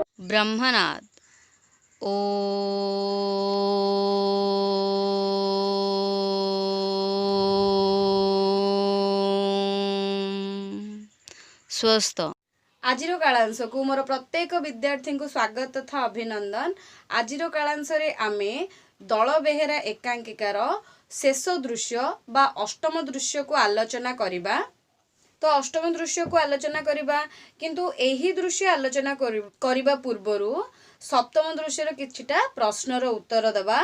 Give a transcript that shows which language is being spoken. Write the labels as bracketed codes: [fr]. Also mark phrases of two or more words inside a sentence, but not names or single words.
[or] ବ୍ରହ୍ମନାଦ ଓ ସ୍ୱସ୍ଥ। ଆଜି କାଳାଂଶ କୁ ମୋର ପ୍ରତ୍ୟେକ ବିଦ୍ୟାର୍ଥୀ କୁ ସ୍ୱାଗତ ତଥା ଅଭିନନ୍ଦନ। ଆଜି କାଳାଂଶ ରେ ଆମେ ଦଳ ବେହେରା ଏକାଙ୍କିକାର ଶେଷ ଦୃଶ୍ୟ ବା ଅଷ୍ଟମ ଦୃଶ୍ୟ କୁ ଆଲୋଚନା କରିବା। ତ ଅଷ୍ଟମ ଦୃଶ୍ୟ କୁ ଆଲୋଚନା କରିବା, କିନ୍ତୁ ଏହି ଦୃଶ୍ୟ ଆଲୋଚନା କରିବା ପୂର୍ବରୁ ସପ୍ତମ ଦୃଶ୍ୟର କିଛିଟା ପ୍ରଶ୍ନର ଉତ୍ତର ଦବା।